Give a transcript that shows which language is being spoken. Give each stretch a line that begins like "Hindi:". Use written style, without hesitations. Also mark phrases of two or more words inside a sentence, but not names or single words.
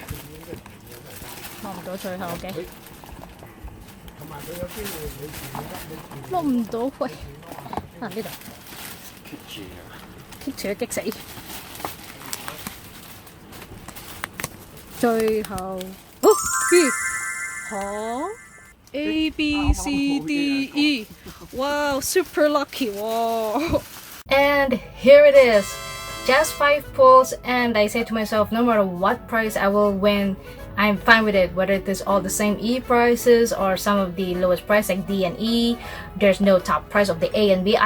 Cantonese: 攞唔到最後嘅，攞唔到喂！啊呢度，棘住啊！激死！最後，哦咦，嚇 A B C D E.
English: Wow, super lucky. Wow. And here it is. Just 5 pulls, and I say to myself, no matter what price I will win, I'm fine with it. Whether it is all the same E prices or some of the lowest price like D and E, there's no top price of the A and B.